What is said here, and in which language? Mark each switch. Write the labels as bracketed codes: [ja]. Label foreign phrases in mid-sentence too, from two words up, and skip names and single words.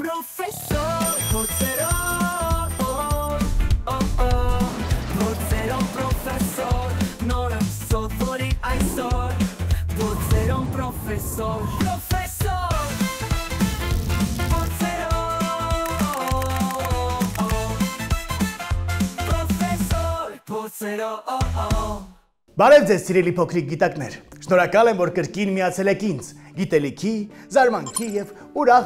[hy] Professor Porzeron, Porzeron professor, Nora sottori այսօր, Porzeron professor, Բարև ձեզ սիրելի փոքրիկ գիտակներ, շնորհակալ եմ, որ կրկին միացել եք ինձ, գիտելիքի, զարմանքի և ուրախ